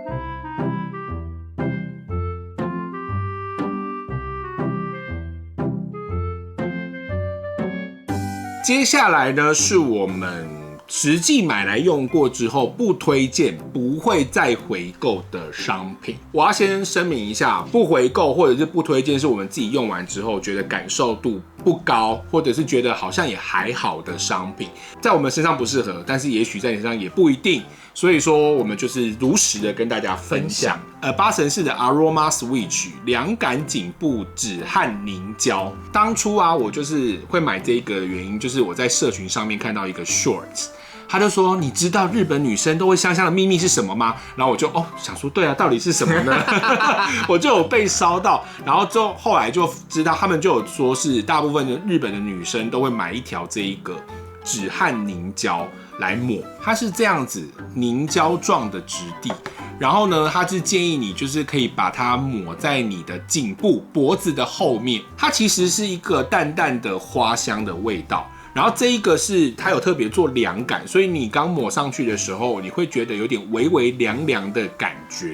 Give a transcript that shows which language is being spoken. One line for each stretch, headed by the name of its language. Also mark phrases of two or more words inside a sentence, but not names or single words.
Chinese: 接下來呢，是我們實際買來用過之後不推薦、不會再回購的商品。我要先聲明一下，不回購或者是不推薦是我們自己用完之後覺得感受度不高，或者是覺得好像也還好的商品，在我們身上不適合，但是也許在你身上也不一定。所以說，我們就是如實的跟大家分享。八神寺的 Aroma Switch 涼感頸部止汗凝膠，當初啊，我就是會買這個的原因，就是我在社群上面看到一個 shorts。他就說：“你知道日本女生都會香香的秘密是什麼嗎？” 然後我就想說，對啊，到底是什麼呢？我就有被燒到，然後後來就知道他們就有說是大部分的日本的女生都會買一條這一個止汗凝膠來抹，它是這樣子凝膠狀的質地。然後呢，他是建議你就是可以把它抹在你的頸部、脖子的後面。它其實是一個淡淡的花香的味道。然後這一個是它有特別做涼感，所以你剛抹上去的時候，你會覺得有點微微涼涼的感覺。